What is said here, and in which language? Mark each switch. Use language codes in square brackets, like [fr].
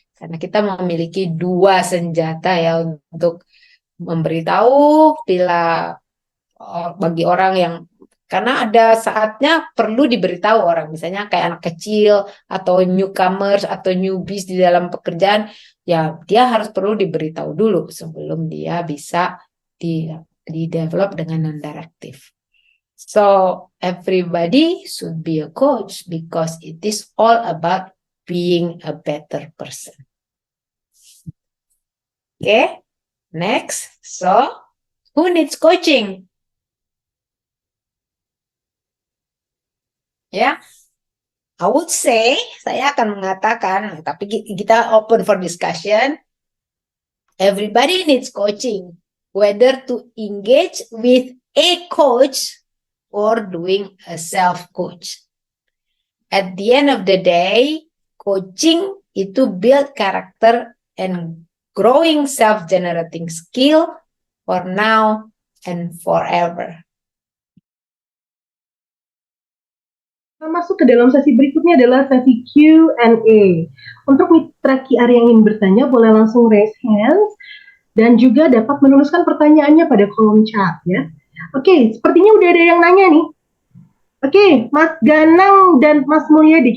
[id] Karena kita memiliki dua senjata ya untuk memberitahu bila bagi orang yang, karena ada saatnya perlu diberitahu orang, misalnya kayak anak kecil atau newcomers atau newbies di dalam pekerjaan, ya dia harus perlu diberitahu dulu sebelum dia bisa di develop dengan non-directive. [en] So everybody should be a coach because it is all about being a better person. Okay, next. So who needs coaching? [id] Ya, [en] I would say, [id] saya akan mengatakan, tapi kita [en] open for discussion. Everybody needs coaching. Whether to engage with a coach or doing a self-coach. At the end of the day, coaching [id] itu [en] build character and growing self-generating skill for now and forever. [id] Kita masuk ke dalam sesi berikutnya adalah sesi Q&A. Untuk mitra QR yang ingin bertanya, boleh langsung raise hands dan juga dapat menuliskan pertanyaannya pada kolom chat ya. Oke, sepertinya udah ada yang nanya nih. Oke, Mas Ganang dan Mas Mulyadi.